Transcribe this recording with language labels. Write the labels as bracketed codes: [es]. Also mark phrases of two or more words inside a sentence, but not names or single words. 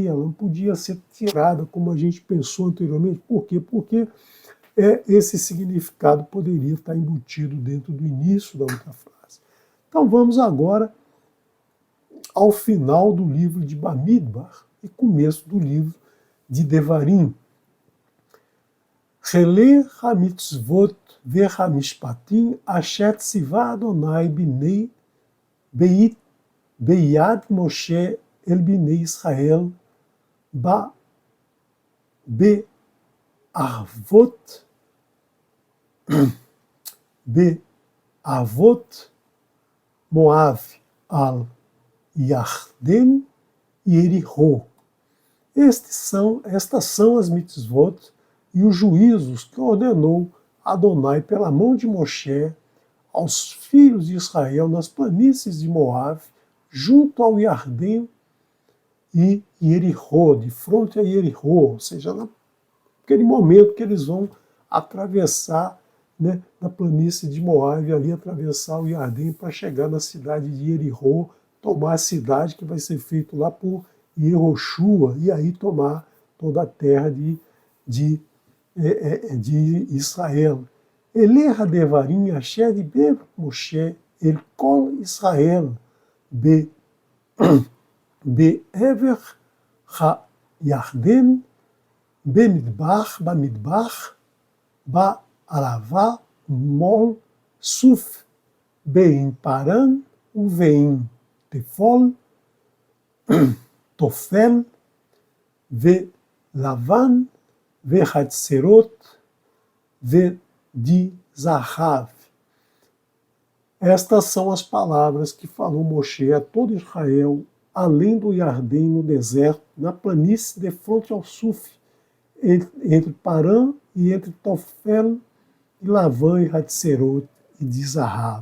[pt] Ela não podia ser tirada como a gente pensou anteriormente. Por quê? Porque esse significado poderia estar embutido dentro do início da outra frase. Então vamos agora ao final do livro de Bamidbar e começo do livro de Devarim. [he] אלה המצוות והמשפטים אשר צוה ה' בני ביד משה אל בני ישראל בערבות מואב על ירדן ירחו. [pt] Estas são as mitzvot e os juízos que ordenou Adonai pela mão de Moshe aos filhos de Israel nas planícies de Moabe, junto ao Iardém e Jericó, de frente a Jericó, ou seja, naquele momento que eles vão atravessar, né, na planície de Moabe, ali atravessar o Iardém para chegar na cidade de Jericó, tomar a cidade que vai ser feito lá por Yehoshua, e aí tomar toda a terra de Israel. [he] אלה הדברים אשר דבר משה אל כל ישראל בעבר הירדן במדבר, בערבה, מול, סוף, בין פרן ובין תופל, ולבן, וחצרות, de Zahav. [pt] Estas são as palavras que falou Moshe a todo Israel, além do Iardém no deserto, na planície de frente ao Suf, entre Parã e entre Tofel, e Lavã e Hatzerot e de Zahav.